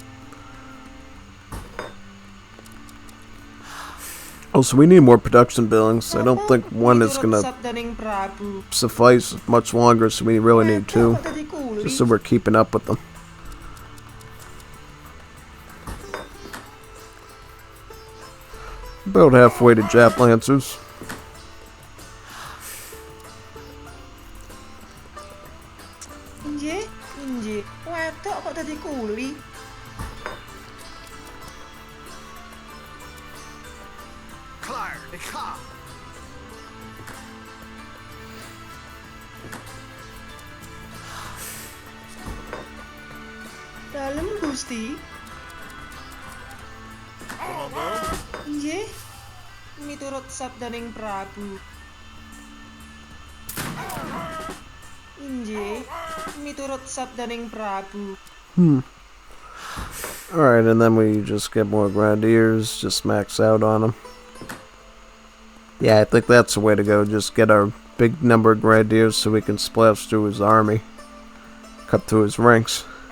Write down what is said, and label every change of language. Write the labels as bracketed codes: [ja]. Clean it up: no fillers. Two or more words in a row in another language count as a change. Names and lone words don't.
[en] Also, we need more production buildings. I don't think one is gonna suffice much longer, so we really need two, just so we're keeping up with them. About halfway to Jap Lancers. [jv] Wedok kok dadi kuli. [nl] Klaar, ik ga. [jv] Dalem Gusti. Nggih. Miturut sabdaning Prabu. Nggih. Miturut sabdaning Prabu. [en] Alright, and then we just get more grenadiers, just max out on them. Yeah, I think that's the way to go. Just get our big number of grenadiers so we can splash through his army. Cut through his ranks.